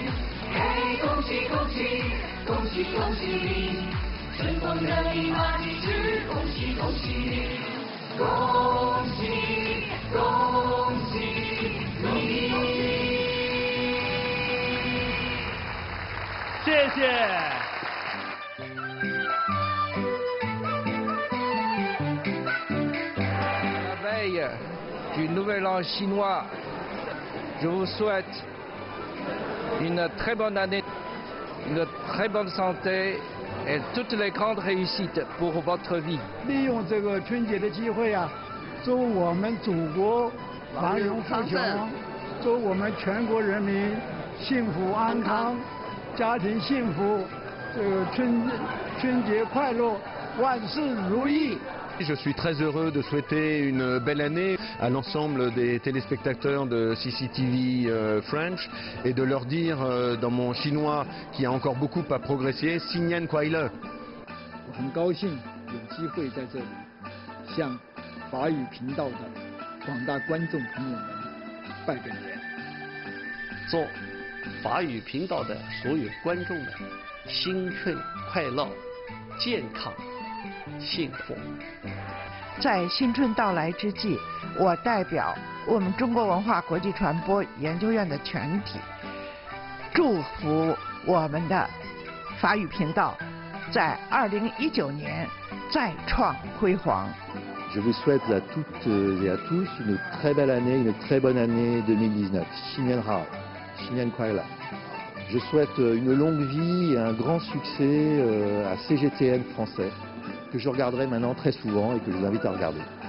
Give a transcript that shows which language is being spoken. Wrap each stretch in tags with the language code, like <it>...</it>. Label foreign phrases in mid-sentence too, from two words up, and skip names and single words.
<zh>嘿，恭喜恭喜，恭喜恭喜你！春风得意马蹄驰，恭喜恭喜你！恭喜恭喜你！谢谢。</zh> <fr>Du Nouvel An chinois, je vous souhaite une très bonne année, une très bonne santé et toutes les grandes réussites pour votre vie.</fr> <zh>利用这个春节的机会啊，祝我们祖国繁荣富强，祝我们全国人民幸福安康，家庭幸福，这个春节快乐，万事如意。</zh> <fr>Je suis très heureux de souhaiter une belle année à l'ensemble des téléspectateurs de CCTV French et de leur dire dans mon chinois qui a encore beaucoup à progresser,</fr> <zh>新年快乐。我很高兴有机会在这里向法语频道的广大观众朋友们拜个年，祝法语频道的所有观众们新春快乐、健康。幸福。在新春到来之际，我代表我们中国文化国际传播研究院的全体，祝福我们的法语频道在2019年再创辉煌。</zh> <fr>Je vous souhaite à toutes et à tous une très belle année, une très bonne année 2019.</fr> <zh>新年好，新年快乐。</zh> <fr>Je souhaite une longue vie et un grand succès à CGTN français. Que je regarderai maintenant très souvent et que je vous invite à regarder.</fr>